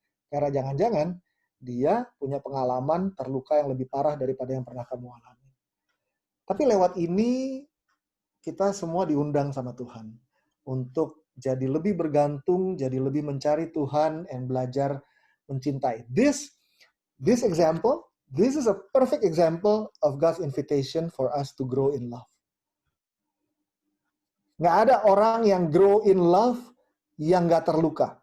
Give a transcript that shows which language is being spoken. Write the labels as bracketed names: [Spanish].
[Indonesian] Karena jangan-jangan dia punya pengalaman terluka yang lebih parah daripada yang pernah kamu alami. Tapi lewat ini, kita semua diundang sama Tuhan untuk jadi lebih bergantung, jadi lebih mencari Tuhan, and belajar mencintai. [English] This example, this is a perfect example of God's invitation for us to grow in love. [Indonesian] Nggak ada orang yang [English] grow in love [Indonesian] yang nggak terluka.